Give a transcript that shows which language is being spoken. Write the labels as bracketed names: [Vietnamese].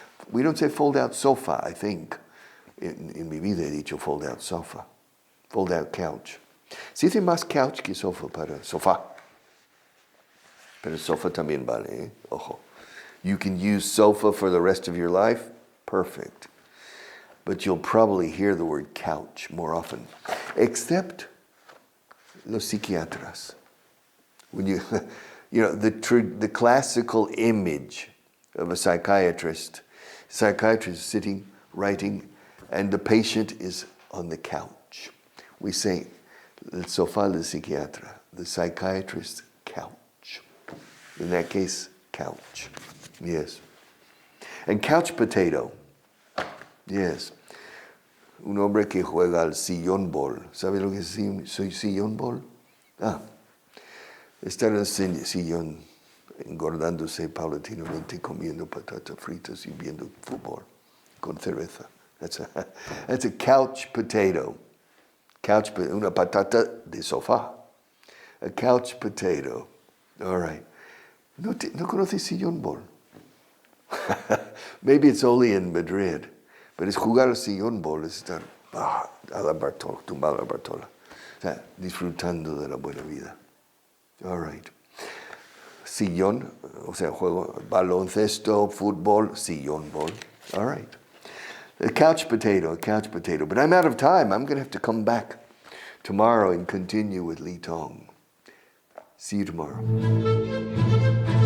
[English] We don't say fold out sofa, I think. [Spanish] En mi vida he dicho [English] fold out sofa. Fold out couch. [Spanish] Se dice más couch que sofa para sofá. Pero sofa también vale, ¿eh? Ojo. [English] You can use sofa for the rest of your life. Perfect. But you'll probably hear the word couch more often. [Spanish] Except los psiquiatras. [English] When the classical image of a psychiatrist sitting, writing, and the patient is on the couch. We say, [Spanish] El sofá del psiquiatra. [English] The psychiatrist's couch. In that case, couch. Yes. And couch potato. Yes. [Spanish] Un hombre que juega al sillón ball. ¿Sabe lo que es sillón ball? Estar en el sillón engordándose paulatinamente, comiendo patatas fritas y viendo fútbol con cerveza. [English] That's a couch potato. [Spanish] Una patata de sofá. [English] A couch potato. All right. [Spanish] ¿No conoces sillón ball? [English] Maybe it's only in Madrid. [Spanish] Pero es jugar al sillón ball, es estar a la Bartola, tumbado a la Bartola. O sea, disfrutando de la buena vida. [English] All right. [Spanish] Sillón, o sea, juego baloncesto, fútbol, sillón ball. [English] All right. A couch potato. But I'm out of time. I'm going to have to come back tomorrow and continue with Li Tong. See you tomorrow.